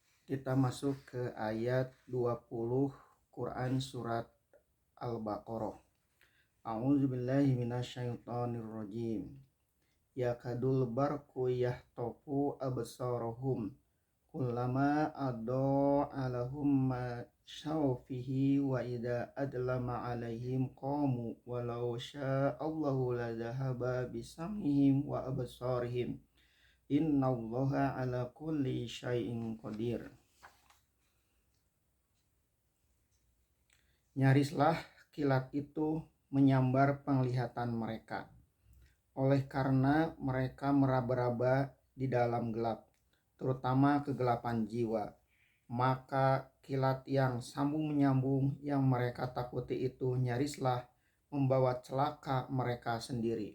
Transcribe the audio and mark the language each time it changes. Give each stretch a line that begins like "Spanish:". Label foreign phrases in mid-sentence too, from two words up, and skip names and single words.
Indonesian: Kita masuk ke ayat 20 Quran surat Al-Baqarah.
Arabic: أعوذ بالله من الشيطان الرجيم. يكاد البرق يخطف أبصارهم كلما أضاء لهم مشوا فيه وإذا أظلم عليهم قاموا ولو شاء الله لذهب بسمعهم وأبصارهم إن الله على كل شيء قدير.
Indonesian: Nyarislah kilat itu menyambar penglihatan mereka, oleh karena mereka meraba-raba di dalam gelap, terutama kegelapan jiwa. Maka kilat yang sambung-menyambung yang mereka takuti itu nyarislah membawa celaka mereka sendiri.